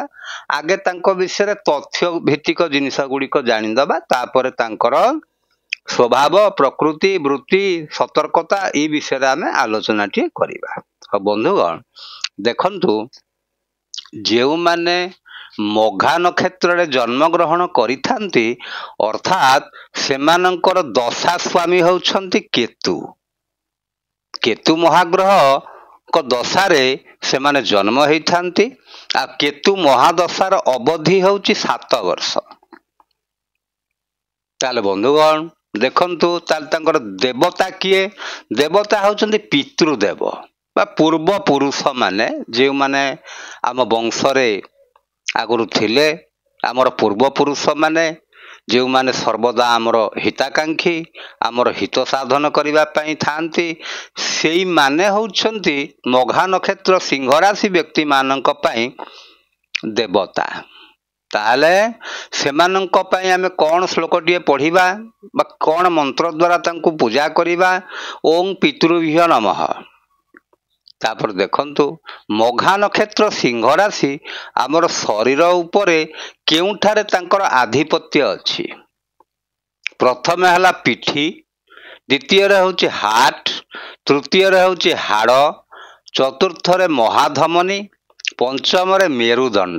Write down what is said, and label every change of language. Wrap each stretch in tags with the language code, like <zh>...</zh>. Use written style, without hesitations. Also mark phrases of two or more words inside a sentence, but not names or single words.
<or>ଆଗେ ତାଙ୍କୁ ବିଷୟ ରେ ତଥ୍ୟ ଭିତ୍ତିକ ଜିନିଷ ଗୁଡ଼ିକ ଜାଣିଦବା, ତାପରେ ତାଙ୍କର ସ୍ୱଭାବ ପ୍ରକୃତି ବୃତ୍ତି ସତର୍କତା ଏ ବିଷୟ ରେ ଆମେ ଆଲୋଚନା ଟି କରିବା। ବନ୍ଧୁଗଣ ଦେଖନ୍ତୁ, ଯେଉଁ ମାନେ ମଘା ନକ୍ଷତ୍ର ରେ ଜନ୍ମ ଗ୍ରହଣ କରିଥାନ୍ତି ଅର୍ଥାତ ସେମାନଙ୍କର ଦଶା ସ୍ୱାମୀ ହେଉଛନ୍ତି କେତୁ। କେତୁ ମହାଗ୍ରହ କୁ ଦଶାରେ ସେମାନେ ଜନ୍ମ ହୋଇଥାନ୍ତି ଆଉ କେତୁ ମହାଦଶାର ଅବଧି ହେଉଛି 7 ବର୍ଷ। ତାହାଲେ ବନ୍ଧୁଗଣ ଦେଖନ୍ତୁ, ତାହାଲେ ତାଙ୍କର ଦେବତା କିଏ? ଦେବତା ହେଉଛନ୍ତି ପିତୃଦେବ ବା ପୂର୍ବ ପୁରୁଷ ମାନେ, ଯେ ମାନେ ଆମ ବଂଶ ରେ ଆଗରୁ ଥିଲେ, ଆମର ପୂର୍ବ ପୁରୁଷ ମାନେ ଯେ ମାନେ ସର୍ବଦା ଆମର ହିତାକାଂକ୍ଷୀ, ଆମର ହିତ ସାଧନ କରିବା ପାଇଁ ଥାନ୍ତି, ସେଇ ମାନେ ହେଉଛନ୍ତି ମଘା ନକ୍ଷତ୍ର ସିଂହ ରାଶି ବ୍ୟକ୍ତି ମାନଙ୍କ ପାଇଁ ଦେବତା। ତାହାଲେ ସେମାନଙ୍କ ପାଇଁ ଆମେ କେଉଁ ଶ୍ଳୋକଟିଏ ପଢ଼ିବା ବା କେଉଁ ମନ୍ତ୍ର ଦ୍ୱାରା ତାଙ୍କୁ ପୂଜା କରିବା?</or> <sa>ओम पितृभ्यो नमः।</sa> <or>ତାପରେ ଦେଖନ୍ତୁ, ମଘା ନକ୍ଷତ୍ର ସିଂହ ରାଶି ଆମର ଶରୀର ଉପରେ କେଉଁଠାରେ ତାଙ୍କର ଆଧିପତ୍ୟ ଅଛି? ପ୍ରଥମ ହେଲା ପିଠି, ଦ୍ୱିତୀୟ ରେ ହେଉଛି ହାର୍ଟ, ତୃତୀୟ ରେ ହେଉଛି ହାଡ଼, ଚତୁର୍ଥ ରେ ମହାଧମନୀ, ପଞ୍ଚମ ରେ ମେରୁଦଣ୍ଡ।</or>